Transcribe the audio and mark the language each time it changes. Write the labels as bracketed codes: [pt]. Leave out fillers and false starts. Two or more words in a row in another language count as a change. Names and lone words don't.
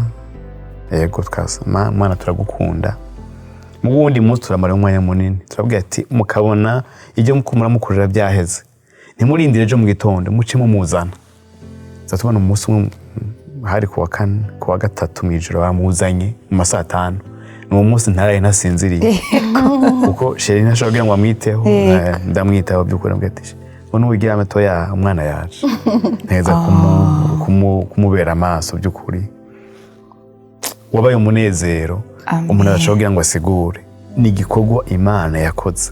[rn] Ego twasama mwana turagukunda. Mu wundi munsi turamara umwanya munini, turabwira ati mukabona ibyo mukumura mukurira byaheze, ntimurindire ejo mu gitondo muce mumuzana. Zatubona umunsi umwe hari kuwa gatatu mw'ijoro bamuzanye mu masaa 5. N'uwo munsi ntaraye ntasinziriye kuko sheri ntashobora ngo amwiteho. Ndamwitaho by'ukuri mbwira ati ngo nuwigira amatoya umwana yaje neza kumubera amaso by'ukuri. Wabaye umunezero umuntu arashobora ngo asigure ni igikorwa Imana yakoze.